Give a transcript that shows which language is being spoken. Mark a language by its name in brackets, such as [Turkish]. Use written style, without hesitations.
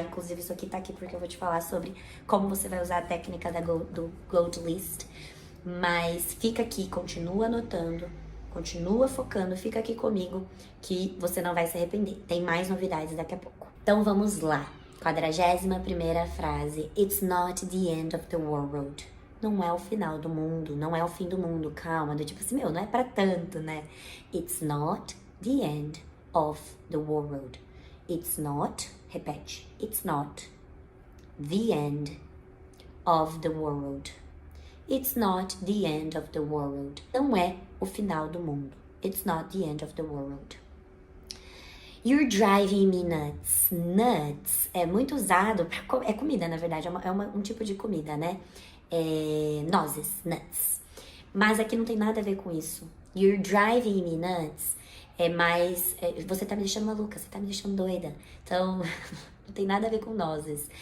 [Portuguese] Inclusive isso aqui tá aqui porque eu vou te falar sobre como você vai usar a técnica do Gold List. Mas fica aqui, continua anotando, continua focando, fica aqui comigo que você não vai se arrepender. Tem mais novidades daqui a pouco. Então vamos lá. 41ª frase. [English] It's not the end of the world. [Portuguese] Não é o final do mundo, não é o fim do mundo. Calma, do tipo assim, não é pra tanto, né? [English] It's not the end of the world. It's not, repete. It's not the end of the world. It's not the end of the world. [Portuguese] Não é o final do mundo. [English] It's not the end of the world. You're driving me nuts. [Portuguese] Nuts é muito usado pra é comida, na verdade, um tipo de comida, né? Nozes, nuts. Mas aqui não tem nada a ver com isso. [English] You're driving me nuts [Portuguese] é mais... você tá me deixando maluca, você tá me deixando doida. Então, não tem nada a ver com nozes.